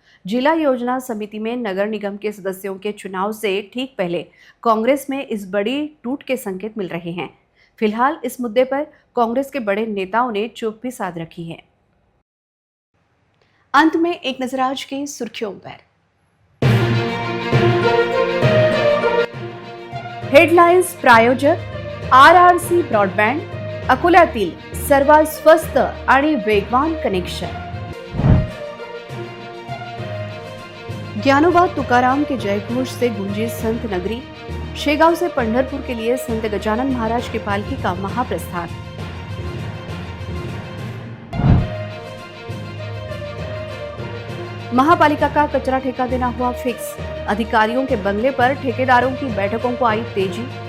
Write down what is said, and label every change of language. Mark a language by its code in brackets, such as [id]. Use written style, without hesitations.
[hi] जिला योजना समिति में नगर निगम के सदस्यों के चुनाव से ठीक पहले कांग्रेस में इस बड़ी टूट के संकेत मिल रहे हैं। फिलहाल इस मुद्दे पर कांग्रेस के बड़े नेताओं ने चुप्पी साध रखी है। अंत में एक नजर आज की सुर्खियों पर। [mr] हेडलाइन्स प्रायोजक RRC ब्रॉडबँड, अकोल्यातील सर्वात स्वस्त आणि वेगवान कनेक्शन। [hi] ज्ञानोबा तुकाराम के जयघोष से गूंजी संत नगरी। शेगांव से पंढरपुर के लिए संत गजानन महाराज की पालकी का महाप्रस्थान। महापालिका का कचरा ठेका देना हुआ फिक्स। अधिकारियों के बंगले पर ठेकेदारों की बैठकों को आई तेजी।